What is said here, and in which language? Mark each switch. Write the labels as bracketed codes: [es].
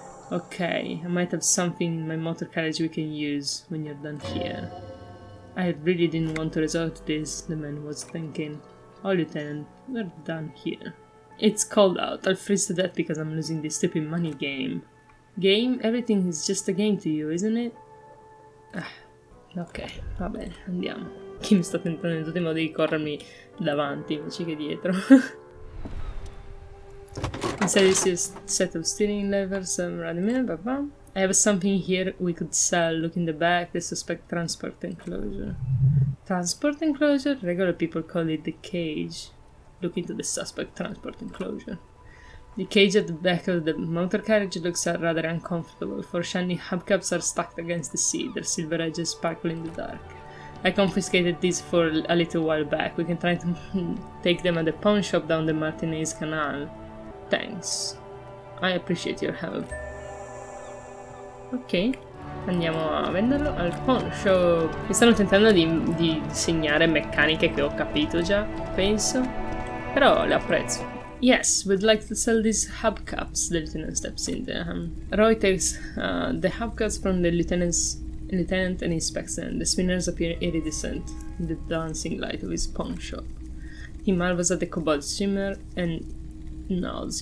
[en] Okay, I might have something in my motor carriage we can use when you're done here. I really didn't want to resort to this, the man was thinking. Oh, Lieutenant, we're done here. It's cold out. I'll freeze to death because I'm losing this stupid money game. Game? Everything is just a game to you, isn't it? [it] Ok, va bene, andiamo. Kim sta tentando in tutti i modi di corrermi davanti invece che dietro. [en] Inside this is a set of steering levers, I have something here we could sell. Look in the back, the suspect transport enclosure. Transport enclosure? Regular people call it the cage. Look into the suspect transport enclosure. The cage at the back of the motor carriage looks rather uncomfortable. Four shiny hubcaps are stacked against the seat, their silver edges sparkle in the dark. I confiscated these for a little while back. We can try to take them at the pawn shop down the Martinez Canal. Thanks. I appreciate your help. [it] Ok, andiamo a venderlo al pawn shop. Mi stanno tentando di disegnare meccaniche che ho capito già, penso. Però le apprezzo. [en] Yes, we'd like to sell these hubcaps, the lieutenant steps in there. Roy takes the hubcaps from the lieutenant and inspects them. The spinners appear iridescent in the dancing light of his pawn shop. He marvels at the cobalt shimmer and nods.